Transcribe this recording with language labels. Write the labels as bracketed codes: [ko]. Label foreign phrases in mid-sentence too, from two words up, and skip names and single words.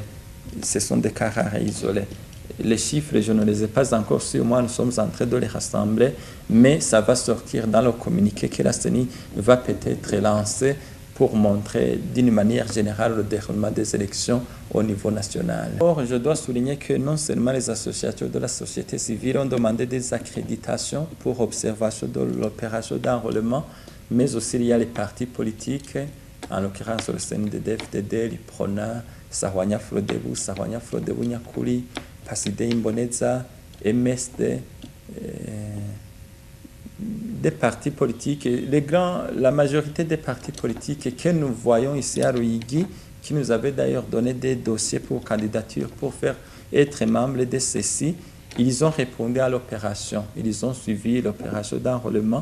[fr] Ce sont des cas rares et isolés. Les chiffres, je ne les ai pas encore sur moi, nous sommes en train de les rassembler, mais ça va sortir dans le communiqué que la CENI va peut-être lancer pour montrer d'une manière générale le déroulement des élections au niveau national. Or, je dois souligner que non seulement les associations de la société civile ont demandé des accréditations pour observation de l'opération d'enrôlement, mais aussi il y a les partis politiques, en l'occurrence le CNDD, FDD, l'IPRONA, Sahwanya Frodebu, Sahwanya Frodebu Nyakuri, Paside Imboneza, MSD, des partis politiques, la majorité des partis politiques que nous voyons ici à Ruyigi, qui nous avaient d'ailleurs donné des dossiers pour candidature pour faire être membre de ceci, ils ont répondu à l'opération, ils ont suivi l'opération d'enrôlement.